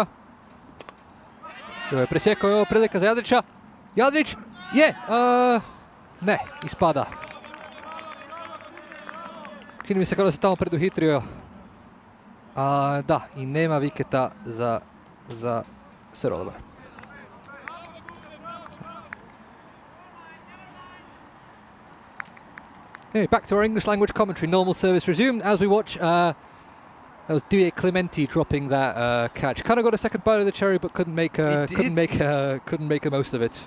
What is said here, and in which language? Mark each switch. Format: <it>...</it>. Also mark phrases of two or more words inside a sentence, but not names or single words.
<hr>Evo je presjekao, evo prilika za Jadrića. Jadrić je, ne, ispada. Čini mi se kao da se tamo preduhitrio. Da, i nema viketa za Serolova.</hr> <en>Anyway, back to our English language commentary. Normal service resumed as we watch. That was Didier Clementi dropping that catch. Kind of got a second bite of the cherry, but couldn't make the most of it.</en>